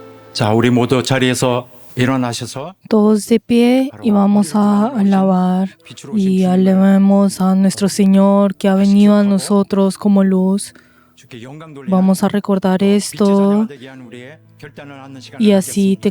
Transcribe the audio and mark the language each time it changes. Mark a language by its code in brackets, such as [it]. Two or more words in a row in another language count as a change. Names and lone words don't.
[ko] 자, 우리 모두 자리에서 일어나셔서 [es] Todos de pie y vamos a alabar y alabemos a nuestro Señor que ha venido a nosotros como luz. [ko] 주께 영광 돌리며 [es] Vamos a recordar [ko] 빛의 [es] esto [ko] 자녀가 되게 한 우리의 결단을 하는 시간을 [es] y así [ko] 갖겠습니다.